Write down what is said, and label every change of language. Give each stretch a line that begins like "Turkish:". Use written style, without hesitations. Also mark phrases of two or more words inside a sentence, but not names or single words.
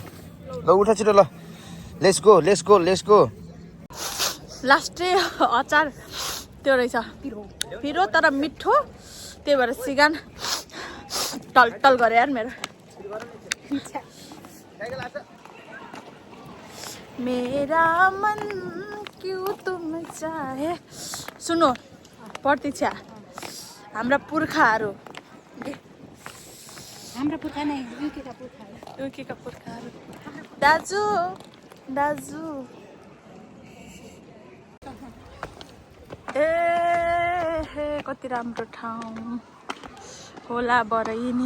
Nepali: ल उठ छिटो। ल
English: let's go.
Nepali: लास्टै अचार त्यो रहेछ पिरो तर मिठो। त्यही भएर सिगान टल गरे यार मेरो।
Hindi: मेरा मन क्यों तुम चाहे।
Nepali: सुनो प्रतीक्षा, हाम्रा पुर्खाहरू युकेका पुर्खाहरू दाजु ए कति राम्रो ठाउँ होला बरैनी।